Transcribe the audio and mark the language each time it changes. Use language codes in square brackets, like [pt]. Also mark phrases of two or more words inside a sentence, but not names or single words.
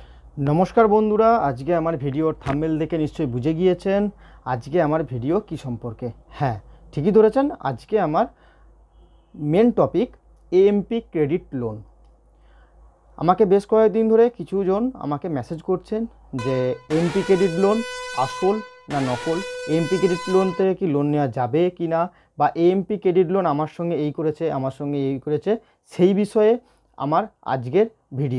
[bn] নমস্কার বন্ধুরা আজ কে আমার ভিডিওর থাম্বনেল দেখে নিশ্চয় বুঝে গিয়েছেন আজ কে আমার ভিডিও কি সম্পর্কে। হ্যাঁ ঠিক ই ধরেছেন আজ কে আমার [en] main topic [bn] एएमपी क्रेडिट लोन। আমাকে বেশ কয়েকদিন ধরে কিছুজন আমাকে মেসেজ করছেন যে এএমপি ক্রেডিট লোন আসল না নকল, এএমপি ক্রেডিট লোন থেকে কি লোন নেওয়া যাবে কি না, বা এএমপি ক্রেডিট লোন আমার সঙ্গে এই করেছে আমার সঙ্গে এই করেছে, সেই বিষয়ে আমার আজকের ভিডিও।